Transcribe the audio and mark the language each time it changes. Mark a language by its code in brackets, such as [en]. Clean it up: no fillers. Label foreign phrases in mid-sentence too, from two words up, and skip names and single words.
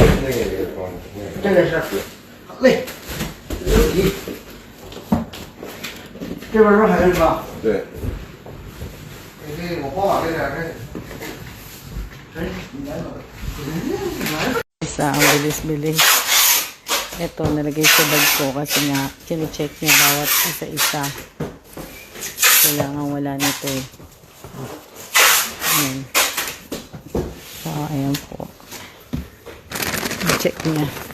[zh] 这个是好嘞，没问题。这边是还有是吧？对。给我包好这点，这你来了。 [tl] Isa, ang bilis-bilis. Ito, nalagay sa bag ko kasi nga, chine-check niya bawat isa-isa. Kailangan wala nito eh. Ayan. So, ayan po. Check niya.